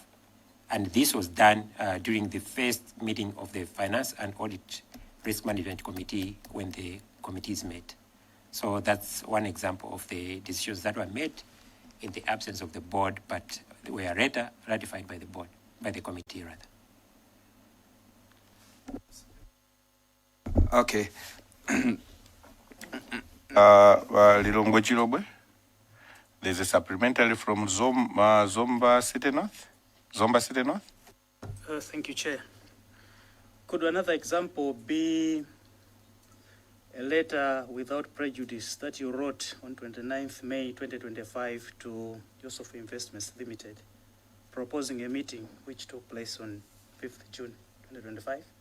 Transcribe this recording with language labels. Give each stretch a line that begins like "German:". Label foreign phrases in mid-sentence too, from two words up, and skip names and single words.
English: And this was done during the first meeting of the Finance and Audit Risk Management Committee when the committees met. So that's one example of the decisions that were made in the absence of the board, but were later ratified by the board, by the committee rather. Okay. Lilongwe Chilobwe, there's a supplementary from Zomba City North. Zomba City North. Thank you, Chair. Could another example be a letter without prejudice that you wrote on 29th May 2025 to Yusuf Investments Limited, proposing a meeting which took place on 5th June 2025?